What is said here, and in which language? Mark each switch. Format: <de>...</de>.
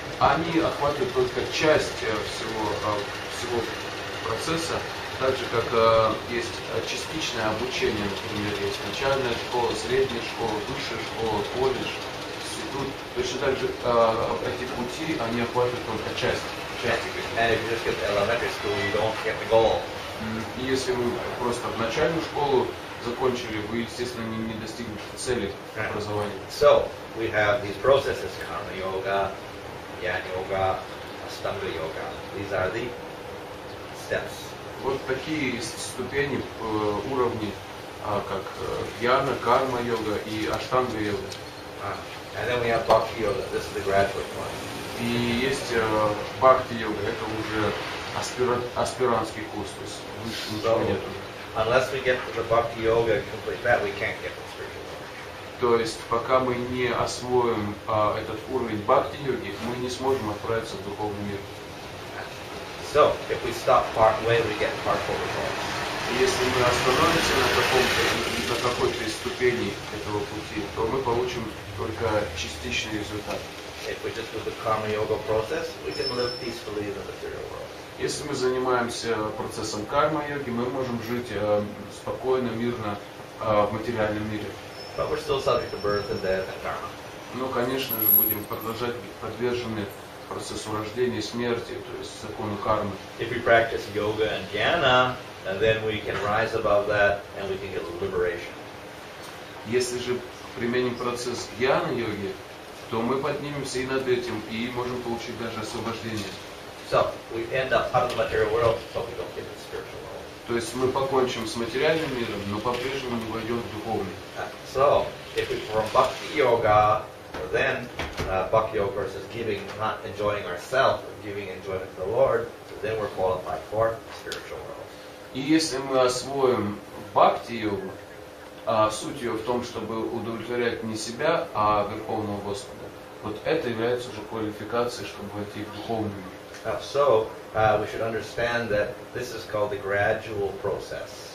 <ru>Они охватывают только часть всего процесса, так же как есть частичное обучение, например, есть начальная школа, средняя школа, высшая школа, колледж, институт. Точно так же эти пути, они охватывают только часть.</ru> <en>And if you just get to elementary school, you don't get the goal.</en> <ru>И если вы просто в начальную школу закончили, вы, естественно, не достигнете цели образования.</ru> <en>So, we have these processes, karma yoga, jnana yoga, ashtanga yoga. These are the steps.</en> <ru>Вот такие ступени, уровни, как гьяна, карма йога и аштанга йога.</ru> <en>And then we have bhakti yoga. This is the graduate one.</en> <ru>И есть бхакти йога, это уже аспирантский курс, то есть выше ничего нету.</ru> <en>Unless we get to the bhakti yoga and complete that, we can't get to the spiritual world.</en> <ru>То есть пока мы не освоим этот уровень бхакти йоги, мы не сможем отправиться в духовный мир.</ru> <en>So, if we stop partway, we get partial results.</en> <ru>Если мы остановимся на какой-то из ступеней этого пути, то мы получим только частичный результат.</ru> <en>If we just do the karma yoga process, we can live peacefully in the material world.</en> <ru>Если мы занимаемся процессом карма-йоги, мы можем жить спокойно, мирно в материальном мире.</ru> <en>But we're still subject to birth and death and karma.</en> <ru>Но, конечно же, будем продолжать быть подвержены процессу рождения и смерти, то есть закону кармы.</ru> <en>If we practice yoga and jnana, then we can rise above that and we can get liberation.</en> <ru>Если же применим процесс гьяна-йоги, то мы поднимемся и над этим, и можем получить даже освобождение.</ru> <en>So, we end up out of the material world, but we don't get to the spiritual world.</en> <ru>То есть мы покончим с материальным миром, но по-прежнему не войдем в духовный.</ru> <en>So, if we perform bhakti yoga, then bhakti yoga is giving, not enjoying ourselves, but giving enjoyment to the Lord, then we're qualified for the spiritual world.</en> <ru>И если мы освоим бхакти-йогу, суть ее в том, чтобы удовлетворять не себя, а Верховного Господа, вот это является уже квалификацией, чтобы войти в духовный мир.</ru> <en>So, we should understand that this is called the gradual process.</en>